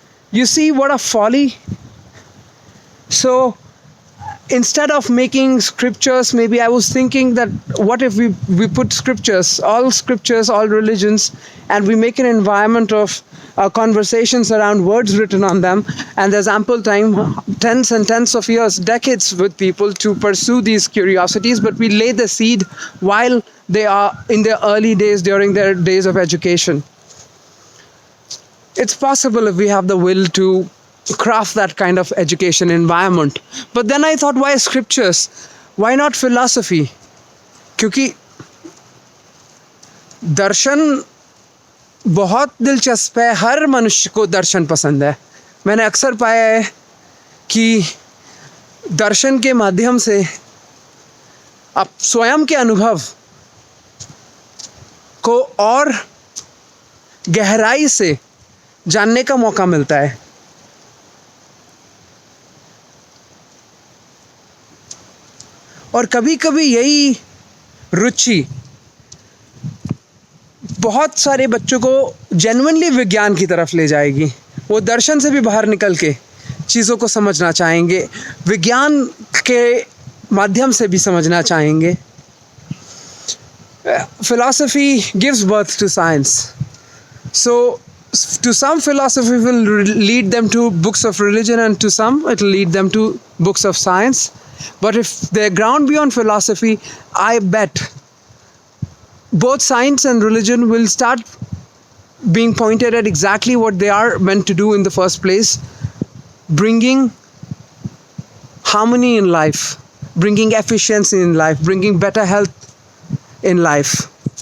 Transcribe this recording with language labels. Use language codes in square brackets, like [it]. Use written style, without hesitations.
[en] You see what a folly? So instead of making scriptures, maybe I was thinking that what if we put scriptures, all religions, and we make an environment of conversations around words written on them, and there's ample time, tens and tens of years, decades with people to pursue these curiosities, but we lay the seed while they are in their early days, during their days of education. It's possible if we have the will to craft that kind of education environment. But then I thought, why scriptures? Why not philosophy? [hi] क्योंकि दर्शन बहुत दिलचस्प है, हर मनुष्य को दर्शन पसंद है. मैंने अक्सर पाया है कि दर्शन के माध्यम से आप स्वयं के अनुभव को और गहराई से जानने का मौका मिलता है। और कभी कभी यही रुचि बहुत सारे बच्चों को जेन्युइनली विज्ञान की तरफ ले जाएगी। वो दर्शन से भी बाहर निकल के चीज़ों को समझना चाहेंगे, विज्ञान के माध्यम से भी समझना चाहेंगे। [en] Philosophy gives birth to science. So, to some, philosophy will lead them to books of religion, and to some, it will lead them to books of science. But if they're ground beyond philosophy, I bet both science and religion will start being pointed at exactly what they are meant to do in the first place, bringing harmony in life, bringing efficiency in life, bringing better health in life.